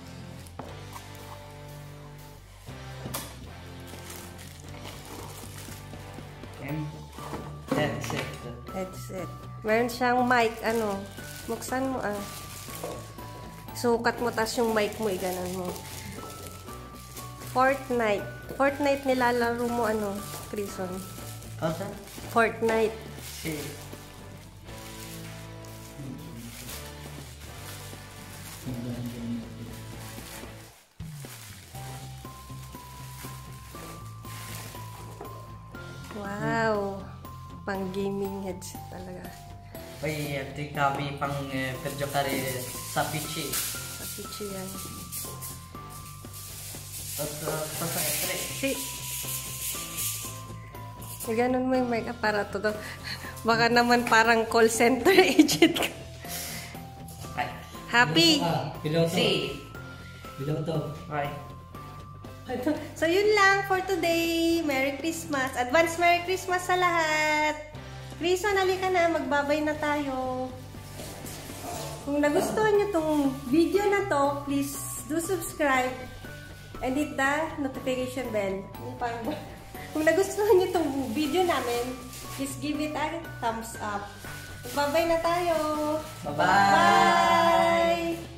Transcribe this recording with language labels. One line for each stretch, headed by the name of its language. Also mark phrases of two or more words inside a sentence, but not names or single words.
Filipino: Headset. Headset. Meron siyang mic. Ano? Buksan mo Sukat mo, tas yung mic mo, iganon mo. Fortnite. Fortnite nilalaro mo, Krison? Cosa? Fortnite. Sì. Wow. Pang gaming headset talaga.
Italian: Poi altri cavi per giocare sa PC.
Filipino: Sa PC yan.
Italian: Cosa è? Tre. Si.
Filipino: Ganun mo yung mic aparato to. Baka naman parang
English: call center agent
Filipino: ka. Happy? Piloto. Sì. Piloto. Vai. So yun lang
English: for today. Merry Christmas. Advance Merry Christmas
Filipino: sa lahat. Krison, halika na. Magbabay na tayo. Kung nagustuhan nyo tong video na to,
English: please do subscribe and hit the notification bell.
Filipino: Kung nagustuhan nyo tong video namin,
English: please give it a thumbs up.
Filipino: Magbabay na tayo. Bye-bye. Bye!